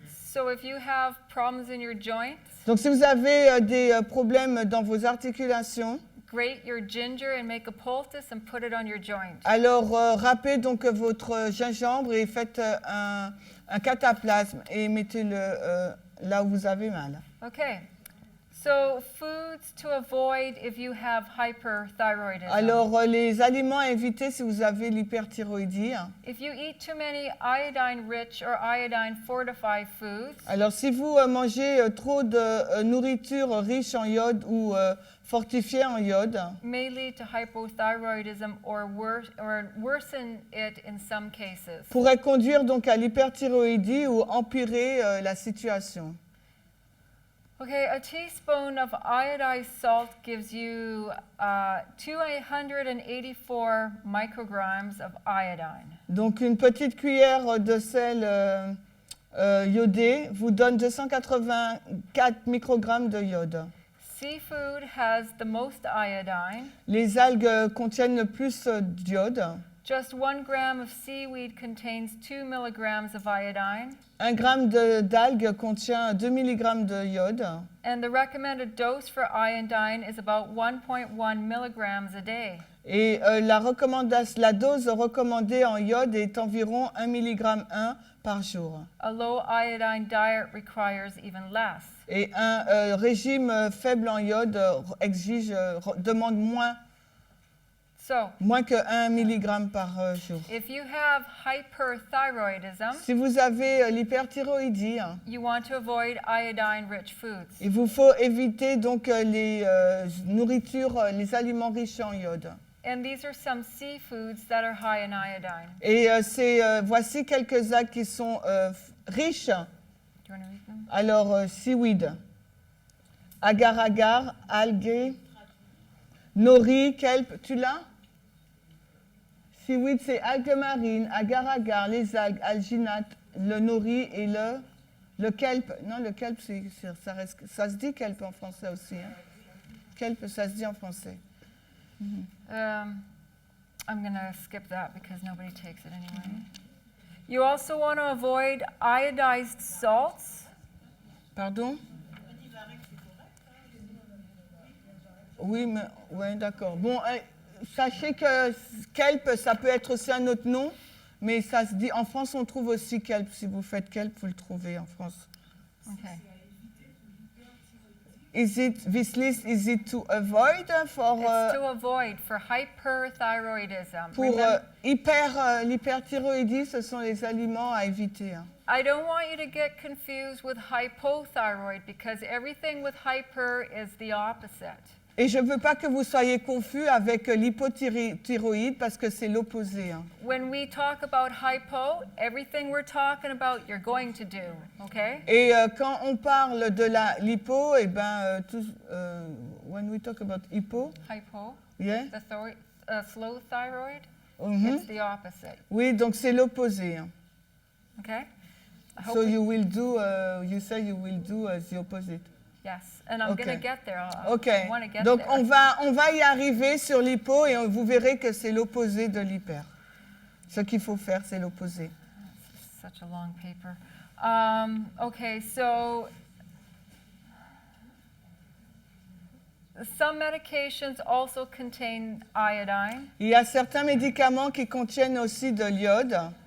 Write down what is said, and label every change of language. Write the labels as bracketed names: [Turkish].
[English] So if you have problems in your joints. [French] Donc si vous avez des problèmes dans vos articulations. [English] Grate your ginger and make a poultice and put it on your joint. [French] Alors râpez donc votre gingembre et faites un cataplasme et mettez-le là où vous avez mal. [English] Okay. So foods to avoid if you have hyperthyroidism. [French] Alors les aliments à éviter si vous avez l'hyperthyroïdie. [English] If you eat too many iodine-rich or iodine-fortified foods. [French] Alors si vous mangez trop de nourriture riche en iode ou fortifiée en iode. [English] May lead to hypothyroidism or worsen it in some cases. [French] Pourrait conduire donc à l'hyperthyroïdie ou empirer la situation. [English] Okay, a teaspoon of iodized salt gives you 284 micrograms of iodine. [French] Donc une petite cuillère de sel iodé vous donne 284 microgrammes de iode. [English] Seafood has the most iodine. [French] Les algues contiennent le plus d'iode. [English] Just 1 gram of seaweed contains 2 milligrams of iodine. [French] 1 gramme d'algues contient 2 mg de iode. [English] And the recommended dose for iodine is about 1.1 milligrams a day. [French] Et la dose recommandée en iode est environ 1 mg par jour. [English] A low iodine diet requires even less. [French] Et un régime faible en iode demande moins que 1 mg par jour. [English] If you have hyperthyroidism, [French] si vous avez l'hyperthyroïdie, [English] you want to avoid iodine-rich foods. [French] Il vous faut éviter donc les nourritures, les aliments riches en iode. [English] And these are some seafoods that are high in iodine. [French] Et voici quelques algues qui sont riches. [English] Do you want to read them? [French] Alors seaweed, agar-agar, algae, nori, kelp, tu l'as? Seaweed, c'est algues marines, agar-agar, les algues, alginate, le nori et le kelp. Non, le kelp, ça se dit kelp en français aussi. Hein? Kelp, ça se dit en français. [English] I'm going to skip that because nobody takes it anyway. You also want to avoid iodized salts. [French] Pardon? Oui, mais ouais, d'accord. Bon, sachez que kelp, ça peut être aussi un autre nom, mais ça se dit en France, on trouve aussi kelp. Si vous faites kelp, vous le trouvez en France. [English] Okay. this list is it to avoid for It's to avoid for hyperthyroidism. [French] pour l'hyperthyroïdie, ce sont les aliments à éviter. Hein. [English] I don't want you to get confused with hypothyroid because everything with hyper is the opposite. [French] Et je ne veux pas que vous soyez confus avec l'hypothyroïde parce que c'est l'opposé. Hein. [English] When we talk about hypo, everything we're talking about, you're going to do, okay? [French] Et quand on parle de l'hypo, eh ben, [English] when we talk about hypo, Hypo, yeah, the slow thyroid, mhm. it's the opposite, [French] Oui, donc c'est l'opposé. Hein. [English] okay? I hope So we- you will do, you say you will do the opposite. yes, and I'm Okay. going to get there. Ok, I want to get [French] donc [English] there. [French] on va y arriver sur l'hypo et vous verrez que c'est l'opposé de l'hyper. Ce qu'il faut faire, c'est l'opposé. [English] Such a long paper. Okay, so some medications also contain iodine, [French] Il y a certains médicaments qui contiennent aussi de l'iode,